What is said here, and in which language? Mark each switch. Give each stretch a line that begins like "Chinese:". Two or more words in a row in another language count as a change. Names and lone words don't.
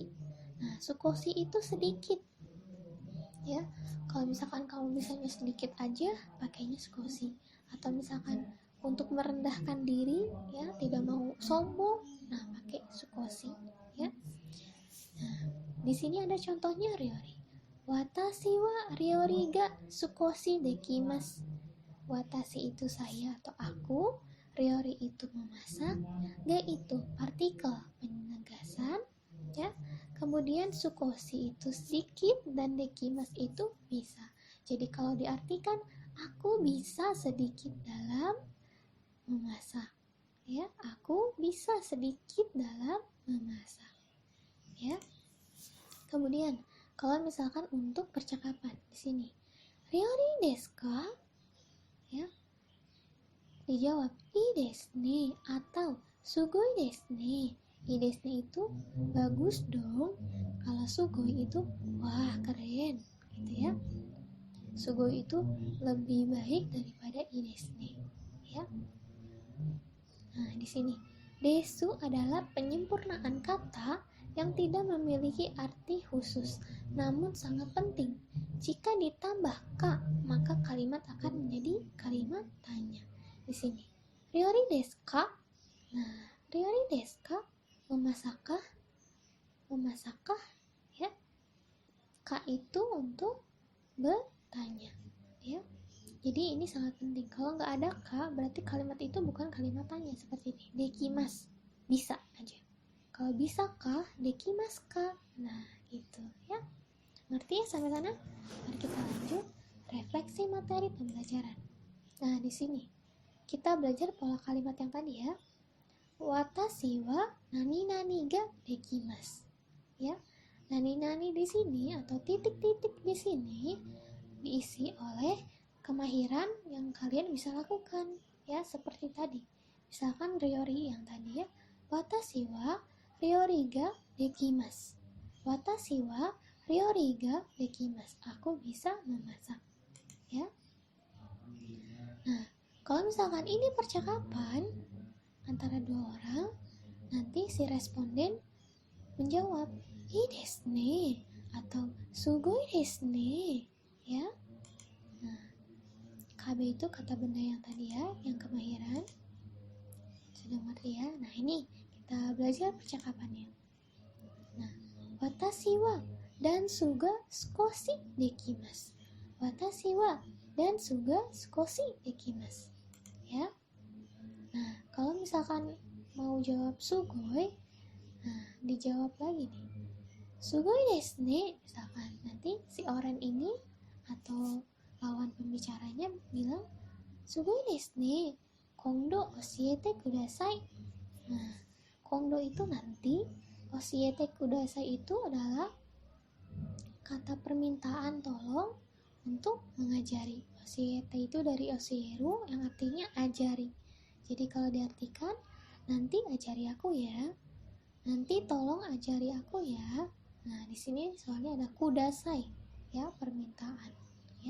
Indonesian: Nah, sukoshi itu sedikit ya. Kalau misalkan kamu bisanya sedikit aja, pakainya sukoshi. Atau misalkan untuk merendahkan diri ya, tidak mau sombong, nah pakai sukoshi ya. Nah, Di sini ada contohnya ryori.
Japanese: 私は料理が少しできます.
Indonesian: Watashi itu saya atau aku, ryori itu memasak, ga itu partikel penegasan, ya. Kemudian sukoshi itu sedikit dan dekimasu itu bisa. Jadi kalau diartikan aku bisa sedikit dalam memasak, ya. Aku bisa sedikit dalam memasak, ya. Kemudian kalau misalkan untuk percakapan di sini,
Japanese: 料理ですか?
Indonesian: Ya. Dijawab
Japanese: いいですね
Indonesian: atau
Japanese: すごいですね. いいですね
Indonesian: itu bagus dong. Kalau sugoi itu wah keren, gitu ya. Sugoi itu lebih baik daripada
Japanese: いいですね,
Indonesian: ya. Nah, di sini desu adalah penyempurnaan kata yang tidak memiliki arti khusus, namun sangat penting. Jika ditambah ka, maka kalimat akan menjadi kalimat tanya. Di sini,
Japanese: 料理ですか？ Nah, 料理ですか?
Indonesian: Memasakkah? Memasakkah? Ya. Ka itu untuk bertanya, ya. Jadi ini sangat penting. Kalau nggak ada ka, berarti kalimat itu bukan kalimat tanya seperti ini. Dekimasu, bisa aja. Kalau bisa ka,
Japanese: できますか.
Indonesian: Nah, gitu ya. Ngerti ya sampai sana? Mari kita lanjut refleksi materi pembelajaran. Nah, di sini kita belajar pola kalimat yang tadi ya.
Japanese: 私は何々ができます.
Indonesian: Ya.
Japanese: 何々
Indonesian: di sini atau titik-titik di sini diisi oleh kemahiran yang kalian bisa lakukan, ya, seperti tadi. Misalkan ryori yang tadi ya,
Japanese: 私は料理ができます. 私は料理ができます.
Indonesian: Aku bisa memasak, ya. Nah, kalau misalkan ini percakapan antara dua orang, nanti si responden menjawab
Japanese: いいですね
Indonesian: atau
Japanese: すごいですね,
Indonesian: ya. Nah, KB itu kata benda yang tadi ya, yang kemahiran. Sudah ngerti ya? Nah, ini kita belajar percakapannya. Nah,
Japanese: 私はダンスが少しできます. 私はダンスが少しできます.
Indonesian: Ya. Nah, kalau misalkan mau jawab sugoi, nah, dijawab lagi nih.
Japanese: すごいですね,
Indonesian: misalkan nanti si orang ini atau lawan pembicaranya bilang
Japanese: すごいですね、今度教えてください.
Indonesian: Nah, kondo itu nanti,
Japanese: 教えてください
Indonesian: itu adalah kata permintaan tolong untuk mengajari. Oshiete itu dari oshieru yang artinya ajari. Jadi kalau diartikan nanti ajari aku ya. Nanti tolong ajari aku ya. Nah, di sini soalnya ada kudasai, ya, permintaan, ya.